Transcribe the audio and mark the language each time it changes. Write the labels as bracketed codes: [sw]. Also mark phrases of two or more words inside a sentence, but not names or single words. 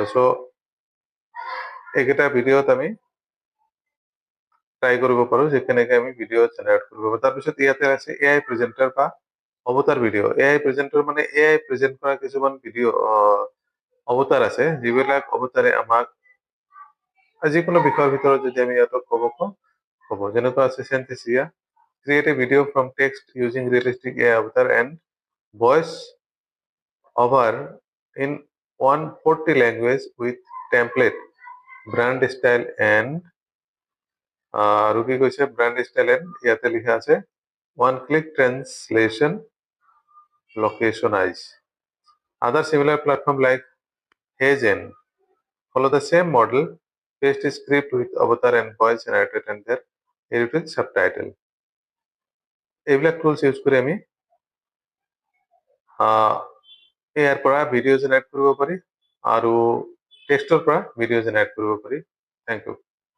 [as] চ' এইকেইটা ভিডিঅ'ত আমি ট্ৰাই কৰিব পাৰো যে কেনেকে আমি [en] video generate [as] কৰিব পাৰো। তাৰপিছত ইয়াতে আছে [en] AI presenter [as] বা [en] avatar video'. AI presenter [as] মানে [en] AI present [as] কৰা কিছুমান [en] video avatar [as] আছে, যিবিলাক অৱতাৰে আমাক যিকোনো বিষয়ৰ ভিতৰত যদি আমি ইয়াত ক'ব, যেনেকুৱা আছে [en] Synthesia, create a video from text using realistic AI avatar and voice over in 140 language with template, brand style and [as] আৰু কি কৈছে [en] brand style and [as] ইয়াতে লিখা আছে [en] one click translation localize. Other similar platform like Hazen follow the same model, paste a script with avatar and voice generated and their edited subtitle. [as] এইবিলাক [en] tools use [as] কৰি আমি ইয়াৰ পৰা [en] video generate [as] কৰিব পাৰি আৰু টেক্সটৰ পৰা [en] video generate [as] কৰিব পাৰি। [en] thank you.